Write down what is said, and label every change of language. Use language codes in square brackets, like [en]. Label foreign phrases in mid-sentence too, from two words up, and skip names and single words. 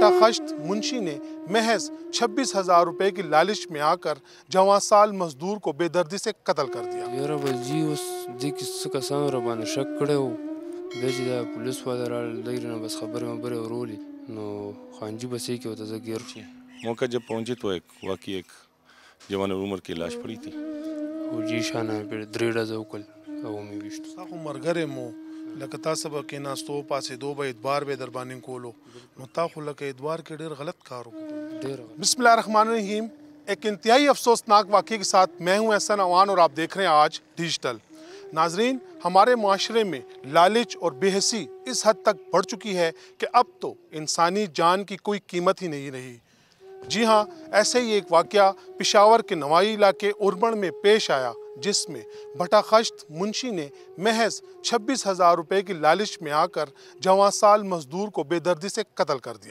[ur] بٹاخشت منشی نے محض 26,000 روپے کی لالچ میں آ کر جواں سال مزدور کو بے دردی سے قتل کر دیا. [ps] یاره بلجي اوس دې کې څه کسانو را باندې شک کړی و، بیا چې دا پولیس والا راغلل دی نه بس خبرې مبرې ورولې نو خانجي بس یې کې ورته زه ګیر شوم. [ur] موقع جب پہنچے تو واقعی ایک جوان عمر کی لاش پڑی تھی. [ps] او جي شانه پرې درې ډزه وکړل او ومې ویشتو. ستا خو ملګری مو لکه تاسو به کېناستو پاسېدو به اعتبار به در باندې کولو نو تا خو لکه اعتبار کې ډېر غلط کار وکړو. [ar] بسم اللہ الرحمن الرحیم. [ur] ایک انتہائی افسوسناک واقعے کے ساتھ میں ہوں احسن اوان اور آپ دیکھ رہے ہیں آج ڈیجیٹل. ناظرین، ہمارے معاشرے میں لالچ اور بے حسی اس حد تک بڑھ چکی ہے کہ اب تو انسانی جان کی کوئی قیمت ہی نہیں رہی. جی ہاں، ایسے ہی ایک واقعہ پشاور کے نوائی علاقے اربن میں پیش آیا جس میں بٹاخشت منشی نے محض 26,000 روپے کی لالچ میں آ کر جواں سال مزدور کو بے دردی سے قتل کر دیا.